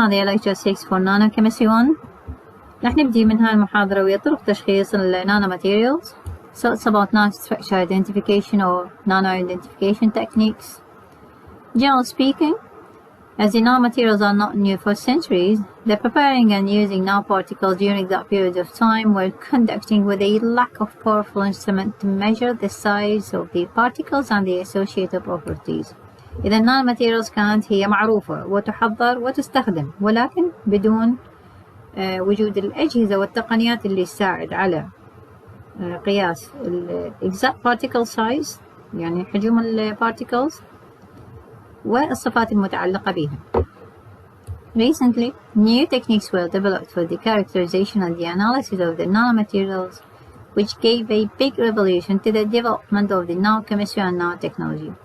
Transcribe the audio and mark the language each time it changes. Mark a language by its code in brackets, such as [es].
[ar] هذه [en] lecture 6 for Nanochemistry 1. [ar] رح نبدي من هاي المحاضرة ويا طرق تشخيص ال nanomaterials. [en] So it's about nanostructure identification or nano identification techniques. Generally speaking, as the nanomaterials are not new for centuries, they're preparing and using nanoparticles during that period of time while conducting with a lack of powerful instrument to measure the size of the particles and the associated properties. [ar] إذا النانوماتيريالز كانت هي معروفة وتحضر وتستخدم، ولكن بدون وجود الأجهزة والتقنيات اللي تساعد على قياس ال [en] exact particle size، [ar] يعني حجم ال particles والصفات المتعلقة بها. [en] Recently, new techniques were developed for the characterization and the analysis of the nanomaterials, which gave a big revolution to the development of the nanochemistry and nanotechnology.